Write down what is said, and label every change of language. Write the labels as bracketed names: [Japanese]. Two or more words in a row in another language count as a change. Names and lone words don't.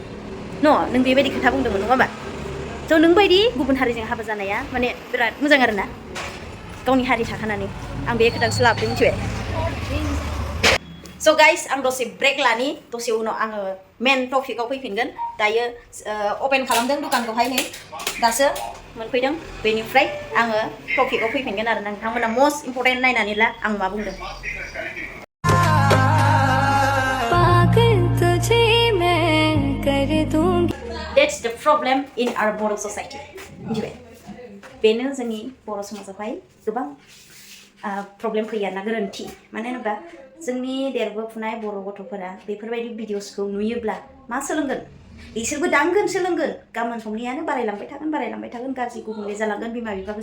[Bodo] नों बेबायदि खोथा बुंदोंमोन नङा होमबा स' नों बायदि गुबुन हारिजों हाबा जानाया माने बिराद मोजां आरोना गावनि हारि थाखानानै आं बे खोथाखौसो लाबोदों मिथिबाय स' गाइस आं दसे ब्रेक लानि दसे उनाव आङो मेन टपिकआव फैफिनगोन दायो अपेन खालामदों दुखानखौहाय नै दासो मोनफैदों बेनिफ्राय आङो टपिकआव फैफिनगोन आरो नोंथांमोना [English] most important [Bodo] नायनानै ला आं मा बुंदों [English] That's the problem in our Boro society [Bodo] मिथिबाय बेनो जोंनि बर' समाजावहाय गोबां प्रब्लेम फैयो आरोना गोरोन्थि मानो होनोब्ला जोंनि देरबोफुनाय बर' गथ'फोरा बेफोरबायदि भिडिअसखौ नुयोब्ला मा सोलोंगोन बिसोरबो दांगोन सोलोंगोन गाबोन समनियानो बारायलांबाय थागोन गाज्रि गुबुंले जालांगोन बिमा बिफाखौ